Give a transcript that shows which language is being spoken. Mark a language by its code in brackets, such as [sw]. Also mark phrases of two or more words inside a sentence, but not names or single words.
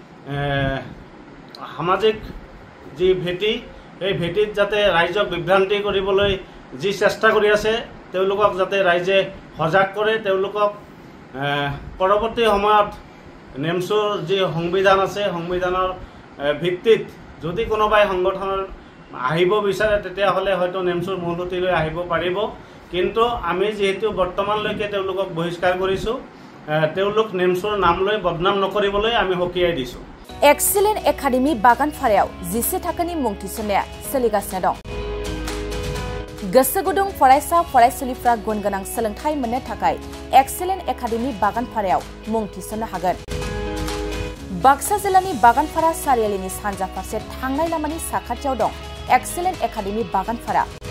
[as] সামাজিক যি ভেটি সেই ভেটিত যাতে ৰাইজক বিভ্ৰান্তি কৰিবলৈ যি চেষ্টা কৰি আছে তেওঁলোকক যাতে ৰাইজে সজাগ কৰে, তেওঁলোকক পৰৱৰ্তী সময়ত নেমচুৰ যি সংবিধান আছে সংবিধানৰ ভিত্তিত যদি কোনোবাই সংগঠনৰ আহিব বিচাৰে তেতিয়াহ'লে হয়তো নেমচুৰ মূলসুঁতিলৈ আহিব পাৰিব। কিন্তু আমি যিহেতু বৰ্তমানলৈকে তেওঁলোকক বহিষ্কাৰ কৰিছোঁ তেওঁলোক নেমচুৰ নাম লৈ বদনাম নকৰিবলৈ আমি সকীয়াই দিছোঁ। [brx] एक्सीलेन्ट एकाडेमी बागानपारायाव 10 थाखोनि मुं थिसननाया सोलिगासिनो दं। गोसो गुदुं फरायसा फरायसुलिफ्रा गुन गोनां सोलोंथाइ मोननो थाखाय एक्सीलेन्ट एकाडेमी बागानपारायाव मुं थिसननो हागोन। बाक्सा जिल्लानि बागानपारा सारियालिनि सानजा फारसे थांनाय लामानि साखाथियाव दं एक्सीलेन्ट एकाडेमी बागानपारा।